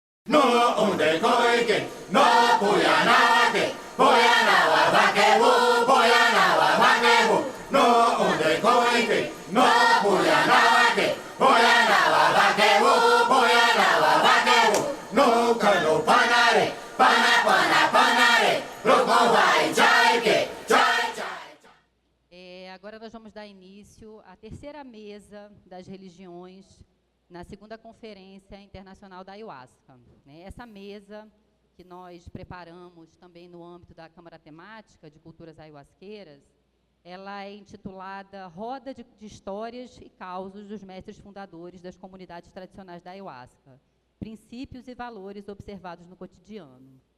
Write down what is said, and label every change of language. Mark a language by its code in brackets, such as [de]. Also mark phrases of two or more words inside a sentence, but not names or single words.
[pyn] no unde koike, no puyanawake, puyanawa vakebu, puyanawa vakebu, no unde koike, no puyanawake, puyanawa vakebu, puyanawa vakebu, no kano panare, pana pana panare, roko vai jaike, jai jai. [pt] Agora nós vamos dar início à terceira mesa das religiões na segunda Conferência Internacional da Ayahuasca. Essa mesa que nós preparamos também no âmbito da Câmara Temática de Culturas Ayahuasqueiras, ela é intitulada Roda de Histórias e Causos dos Mestres Fundadores das Comunidades Tradicionais da Ayahuasca, Princípios e Valores Observados no Cotidiano.